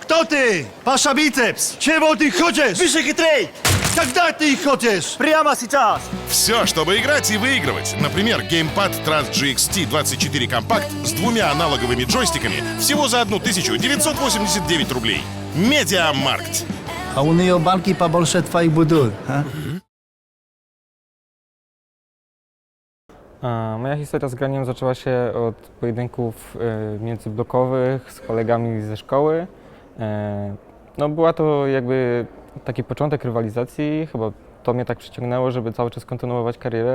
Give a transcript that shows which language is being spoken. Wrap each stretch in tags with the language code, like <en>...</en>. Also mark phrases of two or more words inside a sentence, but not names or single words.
<ru>Кто ты? Паша Бицепс! Чего ты хочешь? Высший трейд! Когда ты хочешь? Прямо сейчас! Все, чтобы играть и выигрывать. Например, геймпад Trust GXT 24 Compact с двумя аналоговыми джойстиками всего за 1989 рублей. Медиамаркт. А у них банки побольше твоих будут, а?</ru> <pl>Moja historia z graniem zaczęła się od pojedynków międzyblokowych z kolegami ze szkoły. No, była to jakby taki początek rywalizacji, chyba to mnie tak przyciągnęło, żeby cały czas kontynuować karierę.</pl>